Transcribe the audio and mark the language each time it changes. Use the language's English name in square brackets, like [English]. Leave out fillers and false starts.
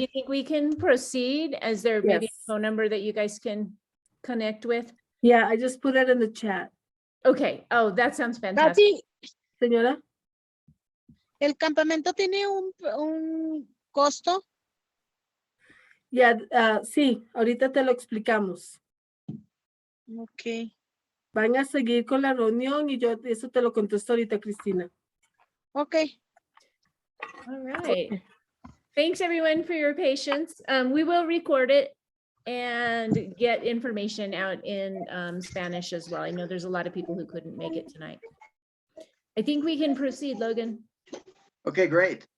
[English] you think we can proceed? Is there maybe a Yes. phone number that you guys can connect with? Yeah, I just put it in the chat. Okay. Oh, that sounds fantastic. Katy, [Spanish] Señora, ¿el campamento tiene un costo? ya, sí, ahorita te lo explicamos. Ok. Van a seguir con la reunión y yo eso te lo contesto ahorita, Cristina. Ok. [English] All right. Thanks everyone for your patience. We will record it and get information out in Spanish as well. I know there's a lot of people who couldn't make it tonight. I think we can proceed, Logan. Okay, great.